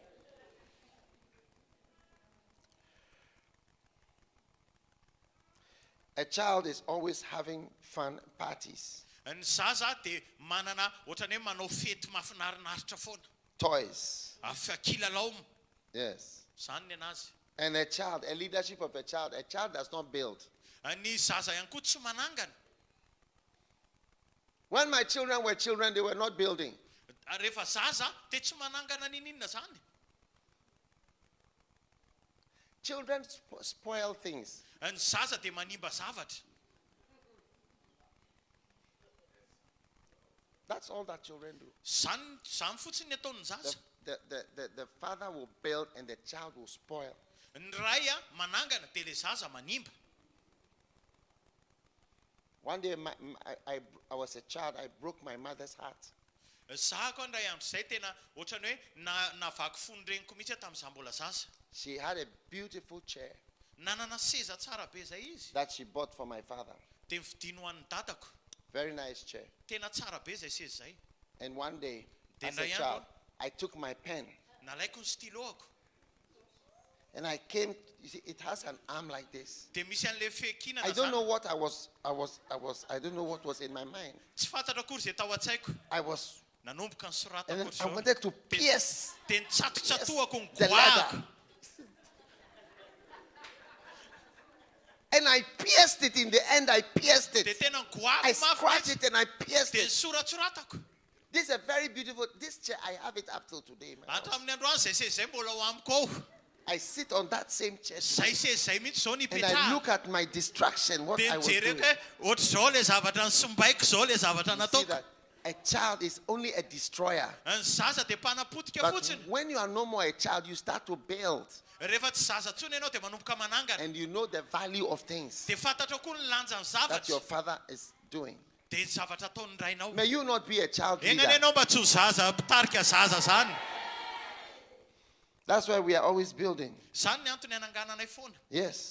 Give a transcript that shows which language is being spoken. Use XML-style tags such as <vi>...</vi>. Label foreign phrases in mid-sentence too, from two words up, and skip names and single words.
<en>A child is always having fun parties,</en> <mg>Ny zaza de manana ohatrany hoe manao fety mahafinaritra foana.</mg> <en>toys.</en> <mg>Kilalao.</mg> <en>Yes.</en> <mg>Zany ny anazy.</mg> <en>And a child, a leadership of a child does not build.</en> <mg>Ny zaza ihany koa tsy manangana.</mg> <en>When my children were children, they were not building.</en> <mg>Rehefa zaza de tsy manangana ninina zany.</mg> <en>Children spoil things.</en> <mg>Ny zaza de manimba zavatra.</mg> <en>That's all that children do.</en> <mg>Zany fotsiny ny ataon'ny zaza.</mg> <en>The father will build and the child will spoil.</en> <mg>Ny ray manangana de le zaza manimba.</mg> <en>One day I was a child, I broke my mother's heart.</en> <mg>Zaho koa ndray andro zay tena ohatrany hoe navaky fony reniko mihitsy tamin'izaho mbola zaza.</mg> <en>She had a beautiful chair</en> <mg>Nanana seza tsara be zay izy.</mg> <en>that she bought for my father.</en> <mg>De nividiany ho an'ny dadako.</mg> <en>Very nice chair.</en> <mg>Tena tsara be zay seza zay.</mg> <en>And one day, Then as a I child, I took my pen</en> <mg>Nalaiko ny styloako.</mg> <en>and I came. You see, it has an arm like this.</en> <mg>De misy an'le fekinana</mg> <en>I don't know</en> <mg>zany.</mg> <en>what I don't know what was in my mind.</en> <mg>Tsy fantatra akory zay tao an-tsaiko.</mg> <en>I was,</en> <mg>Nanomboka ny sorata</mg> <en>and then</en> <mg>akory</mg> <en>I</en> <mg>zao.</mg> <en>wanted to pierce</en> <mg>De nitsatotsatoako ny</mg> <en>the</en> <mg>goahako.</mg> <en>ladder. And I pierced it in the end. I pierced</en> <mg>De</mg> <en>it.</en> <mg>tena</mg> <en>I</en> <mg>goahako</mg> <en>scratched</en> <mg>mafy.</mg> <en>it and I pierced</en> <mg>De</mg> <en>it.</en> <mg>soratsoratako.</mg> <en>This is a very beautiful. This chair, I have it up till today. In my house.</en> <mg>Hatramin'ny androany zay seza zay mbola ho amiko ao.</mg> <en>I sit on that same chair</en> <mg>Zay</mg> <en>today,</en> <mg>seza zay mihitsy zao</mg> <en>and I</en> <mg>nipetraha.</mg> <en>look at my distraction, what</en> <mg>De</mg> <en>I was</en> <mg>mijery</mg> <en>doing.</en> <mg>hoe ohatry zao le zavatra nisombaiko zao le zavatra</mg> <en>You see</en> <mg>nataoko.</mg> <en>that a child is only a destroyer.</en> <mg>Ny zaza de mpanapotika</mg> <en>But</en> <mg>fotsiny.</mg> <en>when you are no more a child, you start to build,</en> <mg>Rehefa tsy zaza tsony ianao de manomboka manangana.</mg> <en>and you know the value of things</en> <mg>De fantatra koa ny lanjan'ny</mg> <en>that your</en> <mg>zavatra.</mg> <en>father is doing.</en> <mg>De zavatra ataon'ny rainao.</mg> <en>May you not be a child</en> <mg>Egna ny</mg> <en>leader.</en> <mg>ianao mba tsy ho zaza mpitarika zaza zany.</mg> <en>That's why we are always building.</en> <mg>Zany ny antony anangananay foana.</mg> <en>Yes.</en>